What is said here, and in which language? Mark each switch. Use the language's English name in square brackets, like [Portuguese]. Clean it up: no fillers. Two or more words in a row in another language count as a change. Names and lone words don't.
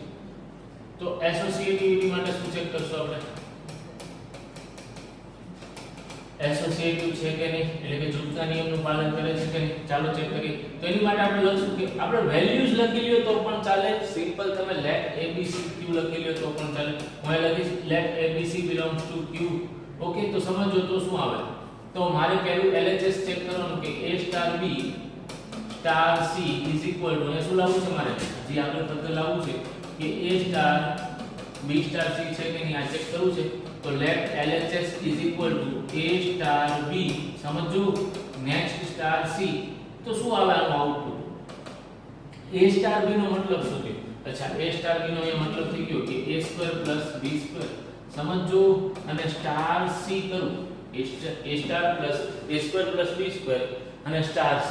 [Gujarati] તો એસોસિએટિવિટી માટે શું ચેક કરશો આપણે, એસોસિએટિવ છે કે નહીં, એટલે કે જૂથના નિયમનું પાલન કરે છે કે નહીં. ચાલો ચેક કરીએ. તો એની માટે આપણે લખશું કે આપણે વેલ્યુઝ લખી લ્યો તો પણ ચાલે, સિમ્પલ તમે લેટ abc q લખી લ્યો તો પણ ચાલે. હું અહીં લખીશ લેટ abc [English] belongs to q. [Gujarati] ઓકે, તો સમજો તો શું આવે, તો મારે પહેલું LHS ચેક કરવાનું કે [English] a star b star c is equal to, [Gujarati] એ શું લાવવું છે મારે, જે આપણે ફક્ત લાવવું છે કે [English] a star b star c [Gujarati] છે કે નહીં આ ચેક કરવું છે. તો લેટ LHS [English] is equal to [Gujarati] a સ્ટાર b, સમજો નેક્સ્ટ સ્ટાર c. તો શું આવે આનું આઉટપુટ, a સ્ટાર b નો મતલબ શું છે? અચ્છા, a સ્ટાર b નો એ મતલબ થઈ ગયો કે [English] a square plus b square. [Gujarati] સમજો અને સ્ટાર c કરું, a સ્ટાર પ્લસ [English] a square plus b square [Gujarati] અને સ્ટાર c.